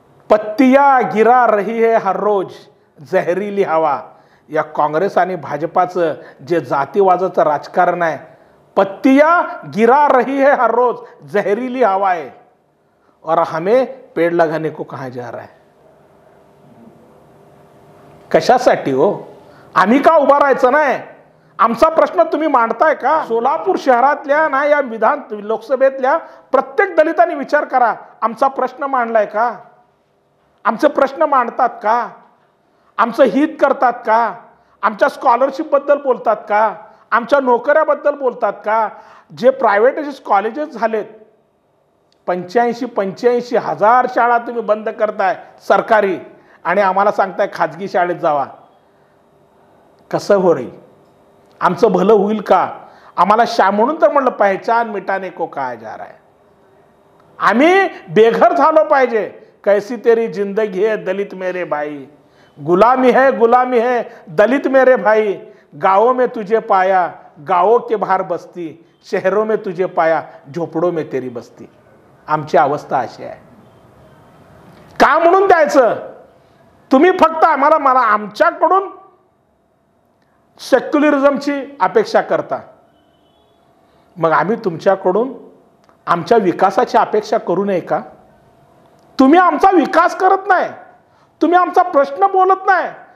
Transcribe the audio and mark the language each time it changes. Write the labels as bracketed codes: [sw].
[hi] पत्तियां गिरा रही है हर रोज जहरीली हवा. [mr] या काँग्रेस आणि भाजपाचं जे जातीवादाचं राजकारण आहे, [hi] पत्तियां गिरा रही है हर रोज जहरीली हवा है, और हमें पेड़ लगाने को कहा जा रहा है. [mr] कशासाठी हो? आम्ही का उभा राहायचं नाही? आमचा प्रश्न तुम्ही मांडताय का? सोलापूर शहरातल्या ना या लोकसभेतल्या प्रत्येक दलितांनी विचार करा, आमचा प्रश्न मांडलाय का? आमचे प्रश्न मांडतात का? आमचं हित करतात का? आमच्या स्कॉलरशिप बद्दल बोलतात का? आमच्या नोकऱ्याबद्दल बोलतात का? जे प्रायव्हेट कॉलेजेस झालेत 85 हजार शाळा तुम्ही बंद करताय सरकारी, आणि आम्हाला सांगताय खाजगी शाळेत जावा. कसं होईल? आमचं भलं होईल का? आम्हाला म्हणून तर म्हणलं [hi] पहचान मिटाने को कहा जा रहा है. [mr] आम्ही बेघर झालो पाहिजे. [hi] कैसी तेरी जिंदगी है दलित मेरे भाई, गुलामी है दलित मेरे भाई. गाँवों में तुझे पाया गाँवों के बाहर बस्ती, शहरों में तुझे पाया झोपड़ों में तेरी बस्ती. [mr] आमची अवस्था अशी आहे. का म्हणून द्यायचं? तुम्ही फक्त मला आमच्याकडून सेक्युलरिझमची अपेक्षा करता, मग आम्ही तुमच्याकडून आमच्या विकासाची अपेक्षा करू नये का? तुम्ही आमचा विकास करत नाही, तुम्ही आमचा प्रश्न बोलत नाही.